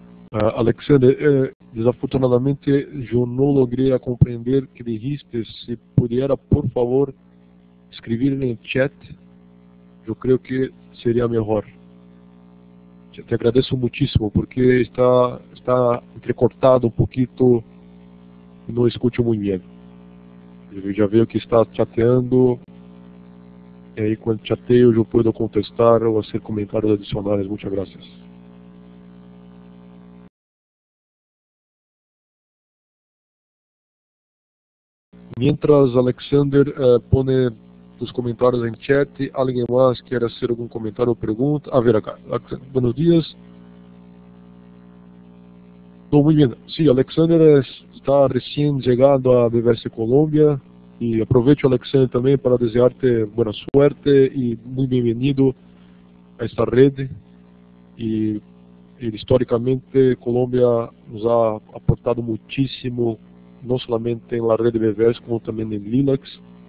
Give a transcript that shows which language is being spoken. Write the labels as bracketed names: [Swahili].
[Spanish] Alexander, desafortunadamente yo no logré comprender que dijiste. Si pudiera por favor escribir en el chat, yo creo que sería mejor. Te agradezco muchísimo porque está entrecortado un poquito y no escucho muy bien. [Portuguese] Eu já vejo que está chateando, e aí quando chateio eu posso contestar ou fazer comentários adicionais. [Spanish] Muchas gracias. Mientras Alexander pone [Portuguese] os comentários em chat, alguém mais quer fazer algum comentário ou pergunta? [Spanish] A ver acá. Buenos días. No, muy bien. Sí, Alexander está recién llegando a BBS Colombia. Y aprovecho, Alexander, también para desearte buena suerte y muy bienvenido a esta red. Y históricamente Colombia nos ha aportado muchísimo, no solamente en la red de BBS, como también en Linux.